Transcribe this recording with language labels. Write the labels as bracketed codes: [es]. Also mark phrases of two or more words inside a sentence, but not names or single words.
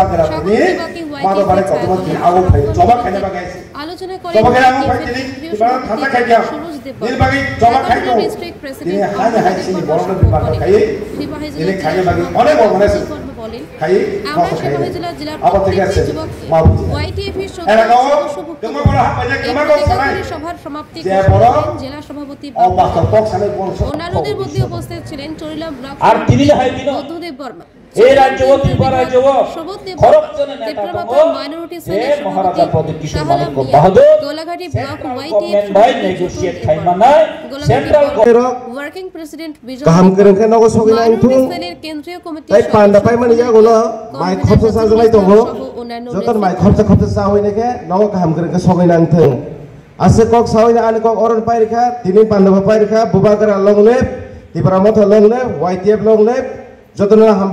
[bn] আলোচনা করেন সরোজ দেববর্মা, [en] district president [bn] বলেন, আমরা সিপাহী জেলার প্রত্যেকটি যুবককে ওয়াইটিএফ এর সদস্যভুক্ত সভার সমাপ্তি জেলা সভাপতি অন্যান্যদের মধ্যে উপস্থিত ছিলেন চরিলাম ব্লক বুদ্ধদেব বর্মা, মাইনরিটি সেলের সভাপতি শাহলাম মিয়া, গোলাঘাটি ব্লক ওয়াইটিএফ [en] working president [bn] বিজয় সেলের কেন্দ্রীয় কমিটি [trp] আছে কক সাউইনা আনি কক অরন পাইরখা তিনি পান্ডব পাইরখা বুবাগরা লংলেব তিবরামথ লংলেব ওয়াইটিএফ লংলেব যতনা